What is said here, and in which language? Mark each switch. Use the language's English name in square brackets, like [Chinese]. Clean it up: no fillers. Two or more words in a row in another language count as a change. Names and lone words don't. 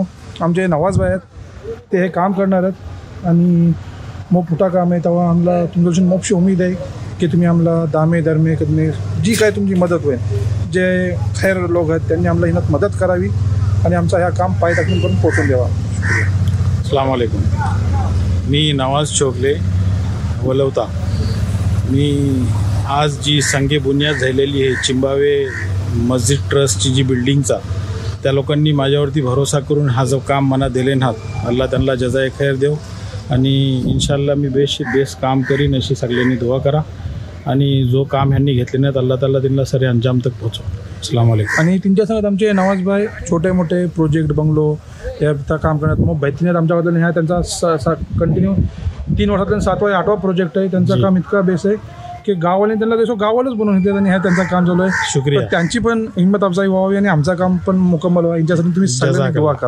[Marathi] आमचे नवाज भाई आहेत, ते हे काम करणार आहेत आणि मोप मोठा काम आहे. तेव्हा आम्हाला तुमच्यापासून मोपशी उमेद आहे की तुम्ही आम्हाला दामे दरमे कदमे जी काय तुमची मदत होईल, जे खैर लोक आहेत त्यांनी आम्हाला हिनत मदत करावी आणि आमचा ह्या काम पाय टाकून करून पोचून द्यावा. [Arabic] السلام عليكم. [Marathi] मी नवाज चोगले वलवता. मी आज जी संगे बुनियाद झालेली आहे चिंबावे मस्जिद ट्रस्टची जी बिल्डिंगचा, त्या लोकांनी माझ्यावरती भरोसा करून हा जो काम मना दिले नात, अल्लाह त्यांना [Arabic] جزاء خير [Marathi] देव आणि इन्शाअल्लाह मी बेस काम करीन अशी सगळ्यांनी दुआ करा आणि जो काम ह्यांनी घेतले नाहीत [Arabic] الله تعالى [Marathi] त्यांना [Urdu] سرِ انجام تک [Marathi] पोहोचव. [Arabic] السلام عليكم. [Marathi] आणि त्यांच्या संगत आमचे नवाज भाई छोटे मोठे प्रोजेक्ट बंगलो या काम करण्यात मग बैठण्यात आमच्याबद्दल ह्या त्यांचा कंटिन्यू 3 वर्षातून 7वा 8वा प्रोजेक्ट आहे. त्यांचं काम इतका बेस आहे की गाववाल्यांनी त्यांना देशो गावालाच बनवून घेतले आणि ह्या त्यांचं काम चालू आहे. शुक्रिया. त्यांची पण हिंमत अफजाई व्हावी आणि आमचं काम पण मुकम्मल व्हावं यांच्यासाठी तुम्ही सगळ्यांनी दुआ करा.